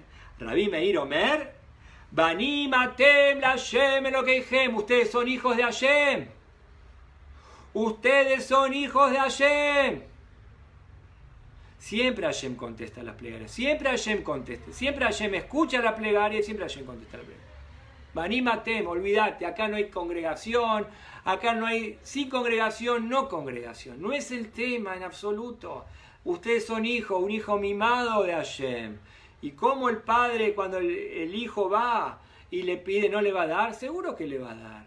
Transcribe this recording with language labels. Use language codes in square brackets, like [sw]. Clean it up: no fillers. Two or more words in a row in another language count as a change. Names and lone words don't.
[he] רבי מאיר אומר בנים אתם לה' אלוקיכם. [es] Ustedes son hijos de Hashem. Ustedes son hijos de Hashem. Siempre Hashem contesta las plegarias. Siempre Hashem contesta. Siempre Hashem escucha la plegaria y siempre Hashem contesta la plegaria. [he] בנים אתם, [es] olvídate. Acá no hay congregación. Acá no hay sin congregación, no congregación. No es el tema en absoluto. Ustedes son hijos, un hijo mimado de Hashem. Y como el padre, cuando el hijo va y le pide, no le va a dar, seguro que le va a dar.